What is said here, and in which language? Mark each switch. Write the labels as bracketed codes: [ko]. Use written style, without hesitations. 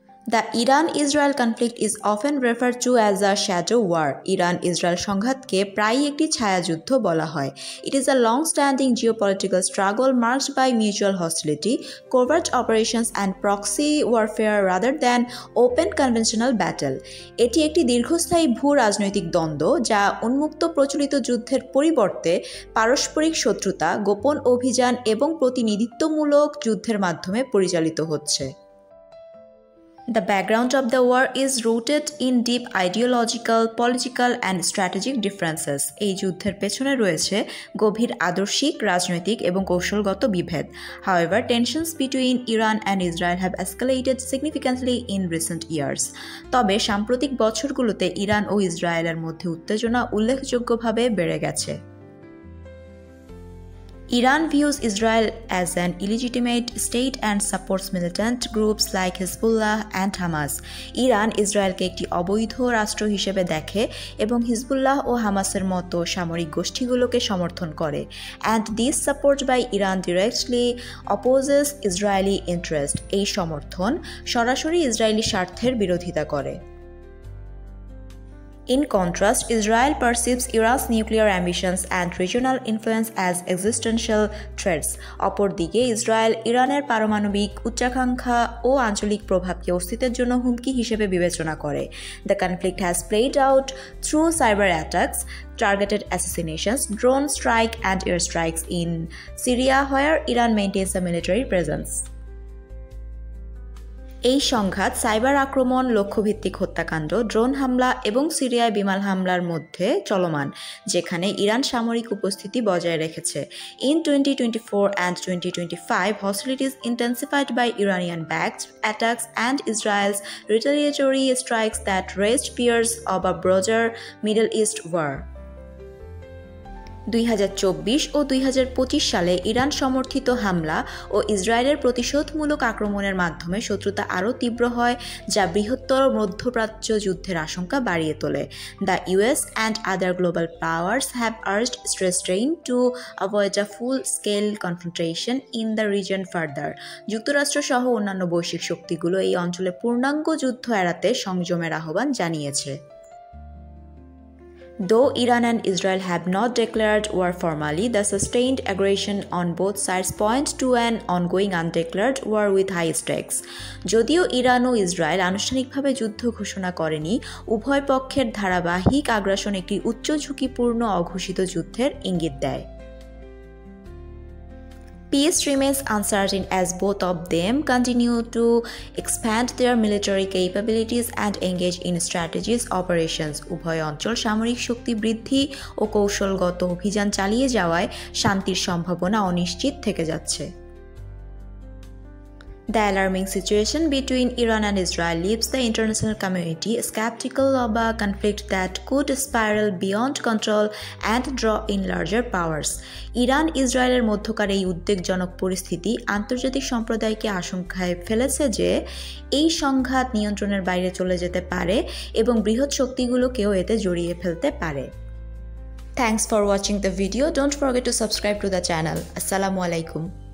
[en] The Iran-Israel conflict is often referred to as a shadow war. [bn] Iran-Israel সংঘাতকে প্রায়ই একটি ছায়াযুদ্ধ বলা হয়. [en] It is a long-standing geopolitical struggle marked by mutual hostility, covert operations and proxy warfare rather than open conventional battle. [bn] এটি একটি দীর্ঘস্থায়ী ভূ-রাজনৈতিক দ্বন্দ্ব যা উন্মুক্ত প্রচলিত যুদ্ধের পরিবর্তে পারস্পরিক শত্রুতা, গোপন অভিযান এবং প্রতিনিধিত্বমূলক যুদ্ধের মাধ্যমে পরিচালিত হচ্ছে. [en] The background of the war is rooted in deep ideological, political and strategic differences. [bn] এই যুদ্ধের পেছনে রয়েছে গভীর আদর্শিক, রাজনৈতিক এবং কৌশলগত বিভেদ. [en] However, tensions between Iran and Israel have escalated significantly in recent years. [bn] তবে সাম্প্রতিক বছরগুলোতে ইরান ও ইসরায়েলের মধ্যে উত্তেজনা উল্লেখযোগ্যভাবে বেড়ে গেছে. [en] Iran views Israel as an illegitimate state and supports militant groups like Hezbollah and Hamas. [bn] Iran ইসরায়েলকে একটি অবৈধ রাষ্ট্র হিসেবে দেখে এবং হিজবুল্লাহ ও হামাসের মতো সামরিক গোষ্ঠীগুলোকে সমর্থন করে. [en] And this support by Iran directly opposes Israeli interest. [bn] এই সমর্থন সরাসরি ইসরায়েলি স্বার্থের বিরোধিতা করে. [en] In contrast, Israel perceives Iran's nuclear ambitions and regional influence as existential threats. [bn] অপরদিকে ইসরায়েল ইরানের পারমাণবিক উচ্চাকাঙ্ক্ষা ও আঞ্চলিক প্রভাবকে অস্তিত্বের জন্য হুমকি হিসেবে বিবেচনা করে. [en] The conflict has played out through cyber attacks, targeted assassinations, drone strike and airstrikes in Syria where Iran maintains a military presence. [bn] এই সংঘাত সাইবার আক্রমণ, লক্ষ্যভিত্তিক হত্যাকাণ্ড, ড্রোন হামলা এবং সিরিয়ায় বিমান হামলার মধ্যে চলমান, যেখানে ইরান সামরিক উপস্থিতি বজায় রেখেছে. [en] In 2024 and 2025, hostilities intensified by Iranian-backed attacks and Israel's retaliatory strikes that raised fears of a broader Middle East war. [bn] 2024 ও 2025 সালে ইরান সমর্থিত হামলা ও ইসরায়েলের প্রতিশোধমূলক আক্রমণের মাধ্যমে শত্রুতা আরও তীব্র হয়, যা বৃহত্তর মধ্যপ্রাচ্য যুদ্ধের আশঙ্কা বাড়িয়ে তোলে. [en] The US and other global powers have urged restraint to avoid a full-scale confrontation in the region further. [bn] যুক্তরাষ্ট্র সহ অন্যান্য বৈশ্বিক শক্তিগুলো এই অঞ্চলে পূর্ণাঙ্গ যুদ্ধ এড়াতে সংযমের আহ্বান জানিয়েছে. [en] Though Iran and Israel have not declared war formally, the sustained aggression on both sides point to an ongoing undeclared war with high stakes. [bn] যদিও ইরান ও ইসরায়েল আনুষ্ঠানিকভাবে যুদ্ধ ঘোষণা করেনি, উভয় পক্ষের ধারাবাহিক আগ্রাসন একটি উচ্চ ঝুঁকিপূর্ণ অঘোষিত যুদ্ধের ইঙ্গিত দেয়. [en] Peace remains uncertain as both of them continue to expand their military capabilities and engage in strategic operations. [bn] উভয় অঞ্চল সামরিক শক্তি বৃদ্ধি ও কৌশলগত অভিযান চালিয়ে যাওয়ায় শান্তির সম্ভাবনা অনিশ্চিত থেকে যাচ্ছে. [en] The alarming situation between Iran and Israel leaves the international community skeptical of a conflict that could spiral beyond control and draw in larger powers. [bn] Iran ইসরায়েলের মধ্যকার এই উদ্বেগজনক পরিস্থিতি আন্তর্জাতিক সম্প্রদায়কে আশঙ্কায় ফেলেছে যে এই সংঘাত নিয়ন্ত্রণের বাইরে চলে যেতে পারে এবং বৃহৎ শক্তিগুলোকেও এতে জড়িয়ে ফেলতে পারে. [en] Thanks for watching the video. Don't forget to subscribe to the channel. Assalamu alaikum.